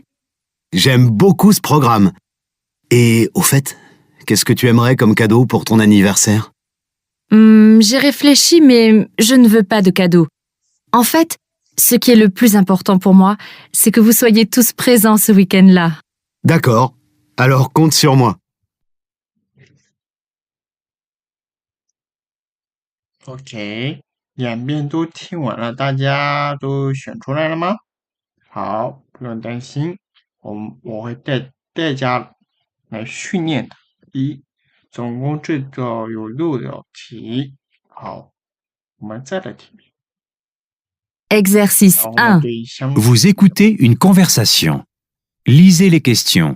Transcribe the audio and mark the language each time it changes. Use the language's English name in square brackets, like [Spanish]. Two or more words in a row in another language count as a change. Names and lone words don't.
[French] J'aime beaucoup ce programme. Et au fait, qu'est-ce que tu aimerais comme cadeau pour ton anniversaire? J'ai réfléchi, mais je ne veux pas de cadeau. En fait, ce qui est le plus important pour moi, c'est que vous soyez tous présents ce week-end-là. D'accord. Alors compte sur moi. [Chinese] OK，两遍都听完了，大家都选出来了吗？好，不用担心，我会带大家来训练的。总共这个有6道题。好，我们再来听。 [French] Exercice [Chinese] 然后呢， 1. 对相 [French] Vous écoutez une conversation. Lisez les questions.